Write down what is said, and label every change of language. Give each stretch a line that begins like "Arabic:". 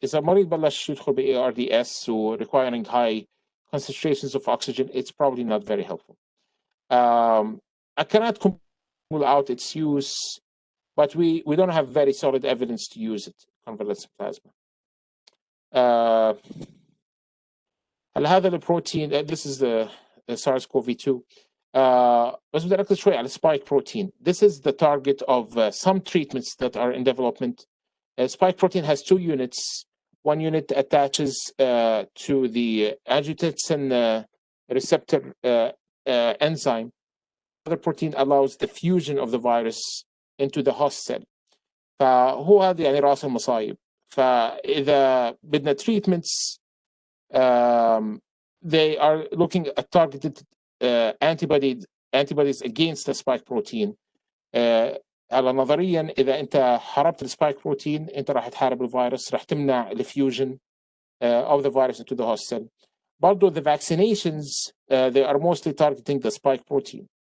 Arabic: إذا المريض بلش يدخل ب
English: ARDS or requiring high concentrations of oxygen, it's probably not very helpful. I cannot rule out its use, but we don't have very solid evidence to use it, convalescent plasma.
Arabic: هل هذا البروتين
English: this is the SARS-CoV2
Arabic: بس بدي أركز شوي على spike protein.
English: This is the target of some treatments that are in development. Spike protein has two units. One unit attaches to the angiotensin receptor enzyme. Other protein allows the fusion of the virus into the host cell.
Arabic: فهو هذا يعني رأس المصايب. فإذا بدنا
English: treatments they are looking at targeted antibodies against the spike protein.
Arabic: على نظريا اذا انت حاربت السبايك بروتين انت راح تحارب الفيروس، راح تمنع الفيوجن
English: of the virus into the host cell.
Arabic: برضو
English: the vaccinations they are mostly targeting the spike protein.